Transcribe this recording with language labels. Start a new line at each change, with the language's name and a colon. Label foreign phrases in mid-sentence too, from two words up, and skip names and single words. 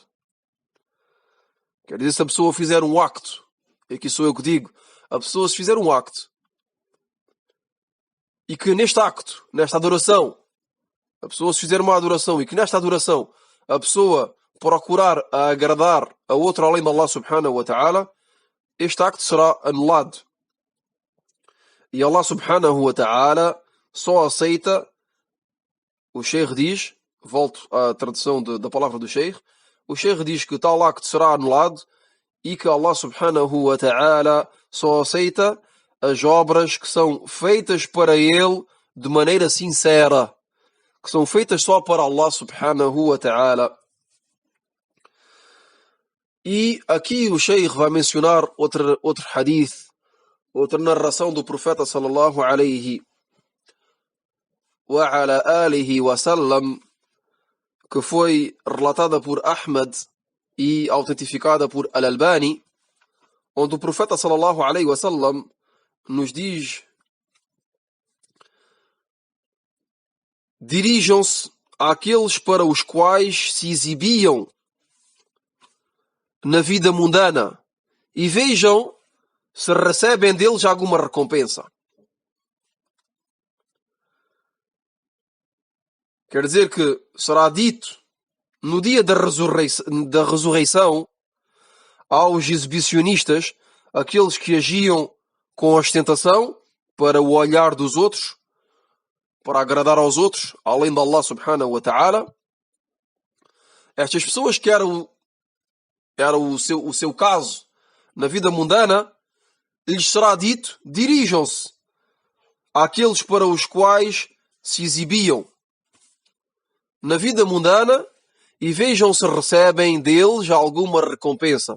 Portuguese: Quer dizer, se a pessoa fizer um acto, e aqui sou eu que digo, a pessoa se fizer um acto, e que neste acto, nesta adoração, a pessoa se fizer uma adoração, e que nesta adoração a pessoa procurar agradar a outro além de Allah
Arabic: سبحانه وتعالى,
Portuguese: este acto será anulado. E Allah
Arabic: سبحانه وتعالى
Portuguese: só aceita, o Sheikh diz, volto à tradução da palavra do Sheikh, o Sheikh diz que tal acto será anulado e que Allah
Arabic: سبحانه وتعالى
Portuguese: só aceita as obras que são feitas para ele de maneira sincera, que são feitas só para Allah
Arabic: سبحانه وتعالى.
Portuguese: E aqui o Sheikh vai mencionar outro hadith, outra narração do profeta
Arabic: صلى الله عليه وعلى آله وسلم,
Portuguese: que foi relatada por Ahmad e autentificada por Al-Albani, onde o profeta
Arabic: صلى الله عليه وسلم
Portuguese: nos diz: dirijam-se àqueles para os quais se exibiam na vida mundana e vejam se recebem deles alguma recompensa. Quer dizer que será dito no dia da ressurreição aos exibicionistas, aqueles que agiam com ostentação para o olhar dos outros, para agradar aos outros, além de Allah
Arabic: سبحانه وتعالى.
Portuguese: Estas pessoas que era o seu caso na vida mundana, lhes será dito: dirijam-se àqueles para os quais se exibiam na vida mundana e vejam se recebem deles alguma recompensa.